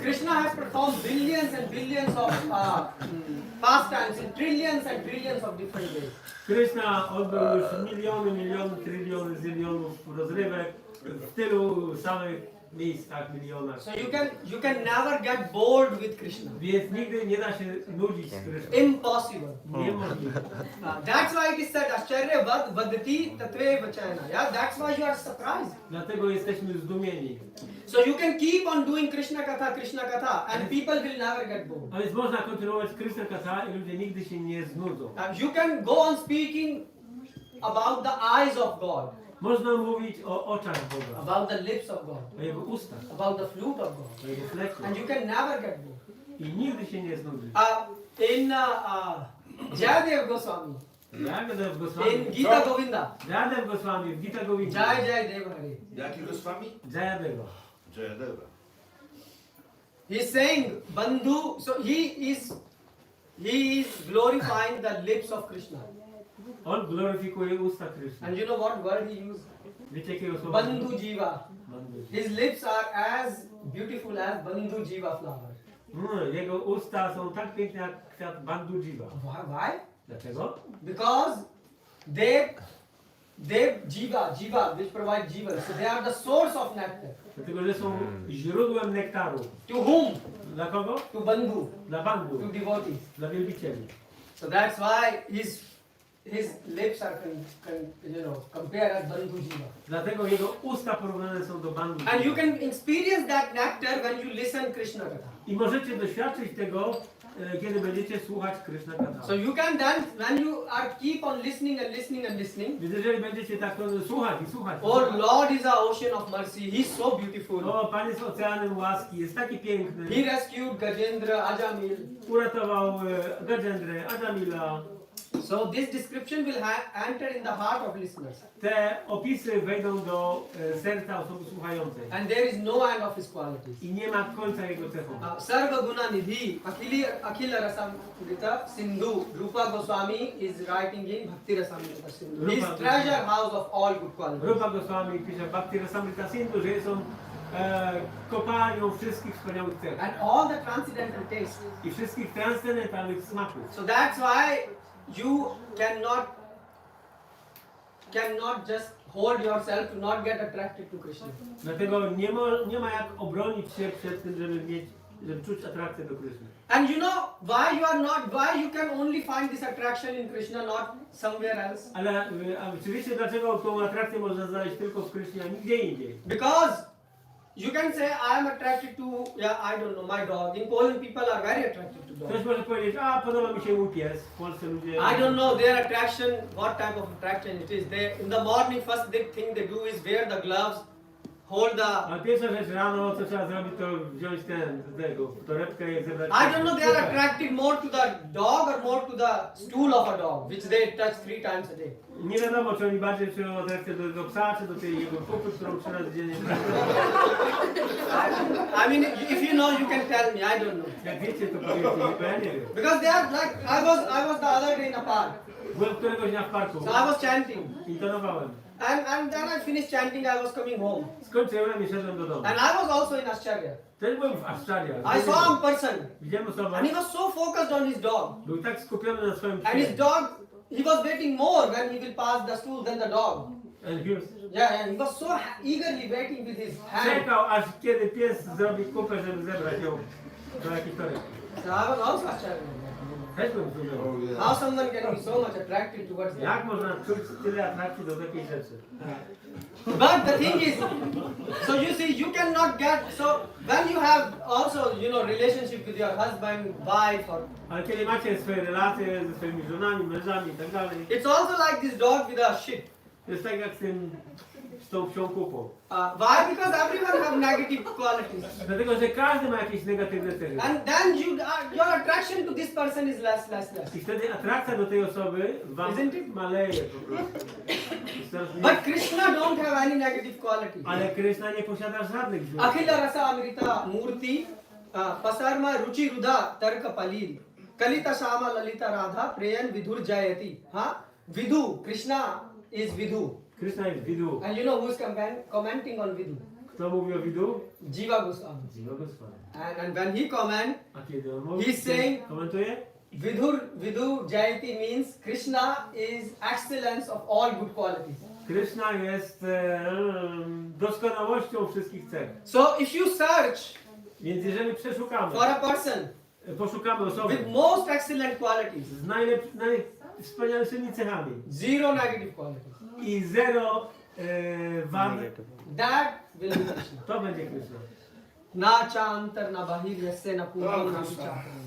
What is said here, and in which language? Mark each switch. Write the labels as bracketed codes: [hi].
[en] Krishna has performed billions and billions of pastimes in trillions and trillions of different ways. [pl] Krishna odbył już miliony, tryliony, zylionów rozrywek w tylu samych miejscach, milionach. [en] So you can never get bored with Krishna. [pl] Więc nigdy nie da się nudzić z Krishną. [en] Impossible. [pl] Niemożliwe. [en] That's why it is said [sa] Ascharya vad vadati tatve vachana. [en] Yeah, that's why you are surprised. [pl] Dlatego jesteśmy zdumieni. [en] So you can keep on doing Krishna Katha, and people will never get bored. [pl] A więc można kontynuować Krishna Katha i ludzie nigdy się nie znudzą. [en] You can go on speaking about the eyes of God, [pl] Można mówić o oczach Boga, [en] about the lips of God, [pl] o Jego ustach, [en] about the flute of God, [pl] o Jego fleku. [en] and you can never get bored. [pl] I nigdy się nie znudzi. [en] In Jayadev Goswami, Jayadev in Goswami, Gita Govinda, [pl] Jayadev Goswami, w Gita Govinda. [sa] Jai Jai Deva Hare. [pl] Jakiego z wami? Jayadeva. Jayadeva. [en] He is saying Bandhu, so he is glorifying the lips of Krishna. [pl] On gloryfikuje usta Krishna. [en] And you know what word he used? [pl] Wiecie jakiego słowa? [en] Bandhu Jiva. Bandhu. His lips are as beautiful as Bandhu Jiva flower. [pl] Jego usta są tak piękne jak kwiat Bandhu Jiva. [en] Why? [pl] Dlaczego? [en] Because they jiva, which provide jiva. So they are the source of nectar. [pl] Dlatego, że są źródłem nektaru. [en] To whom? [pl] Dla kogo? [en] To Bandhu. [pl] Dla Bandhu. [en] To devotees. [pl] Dla wielbicieli. [en] So that's why his lips are compared as Bandhu jiva. [pl] Dlatego jego usta porównane są do Bandhu. [en] And you can experience that nectar when you listen Krishna Katha. [pl] I możecie doświadczyć tego, kiedy będziecie słuchać Krishna Katha. [en] So you can then, when you are keep on listening and listening and listening. [pl] Więc jeżeli będziecie tak słuchać i słuchać. [en] Oh Lord is a ocean of mercy. He's so beautiful. [pl] O, Pan jest oceanem łaski, jest taki piękny. [en] He rescued Gajendra, Ajamil. [pl] Uratował Gajendrę, Ajamila. [en] So this description will enter in the heart of listeners. [pl] Te opisy wejdą do serca osoby słuchającej. [en] And there is no end of his qualities. [pl] I nie ma końca jego cechom. [sa] Sarva Guna Nidhi, Akhila Rasamrita Sindhu, [en] Rupa Goswami is writing in Bhakti Rasamrita Sindhu. His treasure house of all good qualities. [pl] Rupa Goswami pisze w Bhakti Rasamrita Sindhu, że jest on kopalnią wszystkich wspaniałych cech. [en] And all the transcendental tastes. [pl] I wszystkich transcendentalnych smaków. [en] So that's why you cannot just hold yourself to not get attracted to Krishna. [pl] Dlatego nie ma jak obronić się przed tym, żeby czuć atrakcję do Krishna. [en] And you know why you can only find this attraction in Krishna, not somewhere else? [pl] Ale czy wiecie, dlaczego tą atrakcję można znaleźć tylko w Krishnie, a nigdzie indziej? [en] Because you can say I am attracted to, I don't know, my dog. In Poland people are very attracted to dogs. [pl] Ktoś może powiedzieć, podoba mi się mój pies. W Polsce ludzie... [en] I don't know their attraction, what type of attraction it is. They, in the morning, first thing they do is wear the gloves, hold the... [pl] Ale pierwsza rzecz rano, co trzeba zrobić, to wziąć torebkę i zebrać... [en] I don't know, they are attracted more to the dog or more to the stool of a dog, which they touch 3 times a day. [pl] Nie wiadomo, czy oni bardziej czują atrakcję do tego psa, czy do tej jego pupy, którą 3 razy dziennie... [en] I mean, if you know, you can tell me, I don't know. [pl] Jak wiecie, to powiedzcie, bo ja nie wiem. [en] Because they are like, I was the other day in a park. [pl] Byłem któregoś dnia w parku. [en] So I was chanting. [pl] Intonowałem. [en] And then I finished chanting, I was coming home. [pl] Skończyłem i szedłem do domu. [en] And I was also in Ascharya. [pl] Też byłem w Ascharya. [en] I saw a person. [pl] Widziałem osobę. [en] And he was so focused on his dog. [pl] Był tak skupiony na swoim [en] And his [pl] psie. [en] dog, he was waiting more when he will pass the stool than the dog. And he was... Yeah, he was so eagerly waiting with his hand. [pl] Czekał, aż kiedy pies zrobi kupę, żeby zebrać ją do jakiejś torebki. [en] So I was also astounded. [pl] Też bym zrobił. [en] How someone can be so much attracted towards that? [pl] Jak można czuć tyle atrakcji do takiej rzeczy? [en] But the thing is, so you see, you cannot get, so when you have also, relationship with your husband, wife, or [pl] Ale kiedy macie swoje relacje ze swoimi żonami, mężami i tak dalej, [en] it's also like this dog with a shit. [pl] to jest tak jak z tą psią kupą. [en] Why? Because everyone have negative qualities. [pl] Dlatego, że każdy ma jakieś negatywne cechy. [en] And then your attraction to this person is less. [pl] I wtedy atrakcja do tej osoby wam [en] Isn't it? [pl] maleje po prostu. Jest coraz mniej. [en] But Krishna don't have any negative qualities. [pl] Ale Krishna nie posiada żadnych złych. [sa] Akhila rasa amrita murti pasarma ruchi ruda tarka palil kalita shama lalita radha preyan vidhur jayati. [en] Vidhu, Krishna is Vidhu. [pl] Krishna jest Vidu. [en] And you know who is commenting on Vidhu? [pl] Kto mówi o Vidu? Jiva Goswami. Jiva Goswami. [en] And when he comment, [pl] A kiedy on mówi? [en] he's saying [pl] Komentuje? [en] Vidhu Jayati means Krishna is excellence of all good qualities. [pl] Krishna jest doskonałością wszystkich cech. [en] So if you search [pl] Więc jeżeli przeszukamy, [en] for a person [pl] poszukamy osoby [en] with most excellent qualities, [pl] z najwspanialszymi cechami [en] zero negative qualities, [pl] i zero wad, [en] that will be Krishna. [pl] to będzie Krishna. [sa] Na cha antar na bahir yasse na purvam na vichar.